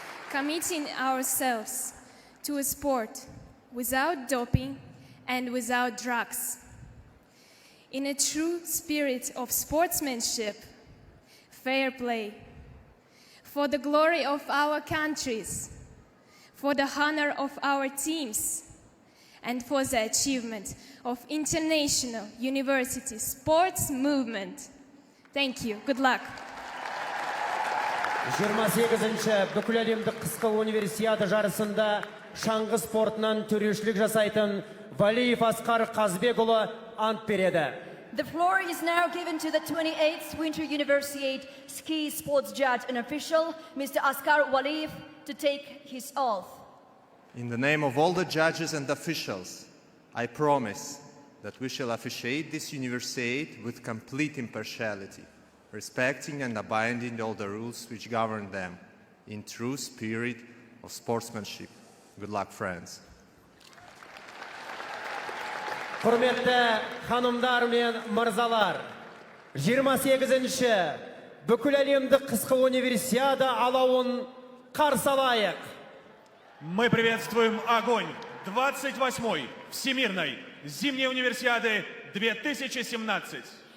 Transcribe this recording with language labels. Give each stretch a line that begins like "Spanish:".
English: committing ourselves to a sport without doping and without drugs, in a true spirit of sportsmanship, fair play, for the glory of our countries, for the honor of our teams, and for the achievement of international university sports movement. Thank you. Good luck.
Kazakh: 28-ші бүкіләлемдік қысқы универсиада жарысында шаңғы спортынан төрешілік жасайтын Валиев Асқар Қазбекұлы ант береді.
English: The floor is now given to the 28th Winter Universiade ski sports judge and official, Mr. Askar Waliyev, to take his oath. In the name of all the judges and officials, I promise that we shall officiate this Universiade with complete impartiality, respecting and abiding all the rules which govern them, in true spirit of sportsmanship. Good luck, friends.
Kazakh: Құрметті ханымдар мен мырзалар, 28-ші бүкіләлемдік қысқы универсиада алауын қарсы алайық.
Russian: Мы приветствуем огонь 28-й Всемирной зимней универсиады 2017.